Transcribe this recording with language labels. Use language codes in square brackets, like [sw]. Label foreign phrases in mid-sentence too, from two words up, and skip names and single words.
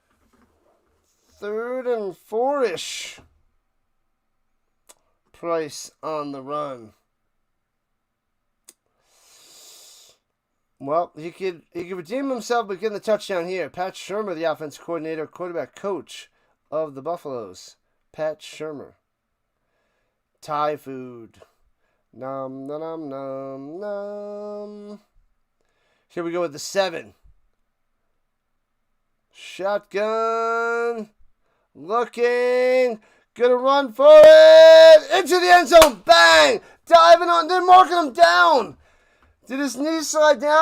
[en] 3rd and 4-ish. Price on the run. Well, he could redeem himself by getting the touchdown here. Pat Shurmur, the offense coordinator, quarterback coach of the Buffaloes. Pat Shurmur. Thai food. Nom, nom, nom, nom. Here we go with the 7. Shotgun. Looking. Gonna run for it. Into the end zone. Bang. Diving on. They're marking him down. Did his knee slide down?